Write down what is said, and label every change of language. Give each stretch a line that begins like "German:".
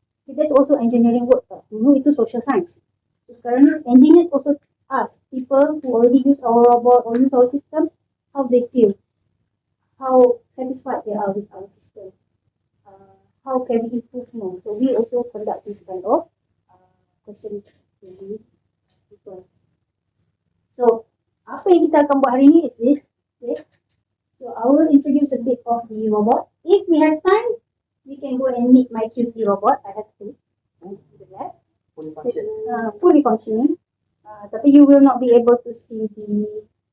English: There's also engineering work.
Malay: Dulu itu
English: social science. Sekarang engineers also ask people who already use our robot or use our system how they feel, how satisfied they are with our system, how can we improve more. So we also conduct this kind of questions to people.
Malay: So apa yang kita akan buat hari ini
English: is this. Okay. So I will introduce a bit of the robot. If we have time, we can go and meet my QT robot. I have to do that. Fully functioning. Tapi you will not be able to see the.